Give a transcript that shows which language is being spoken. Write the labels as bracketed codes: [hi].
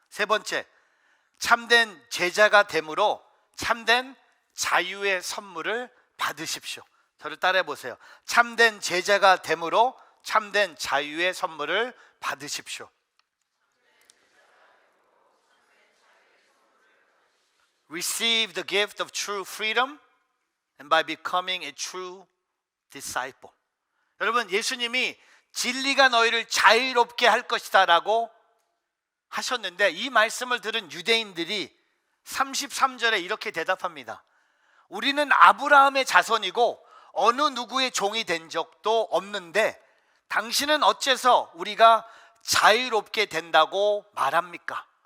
[ko] 세 번째, 참된 제자가 됨으로 참된 자유의 선물을 받으십시오. 저를 따라해 보세요. 참된 제자가 됨으로 참된 자유의 선물을 받으십시오. [en] Receive the gift of true freedom and by becoming a true disciple. [ko] 여러분, 예수님이 진리가 너희를 자유롭게 할 것이다 라고 하셨는데 이 말씀을 들은 유대인들이 33절에 이렇게 대답합니다. 우리는 아브라함의 자손이고 어느 누구의 종이 된 적도 없는데 당신은 어째서 우리가 자유롭게 된다고 말합니까?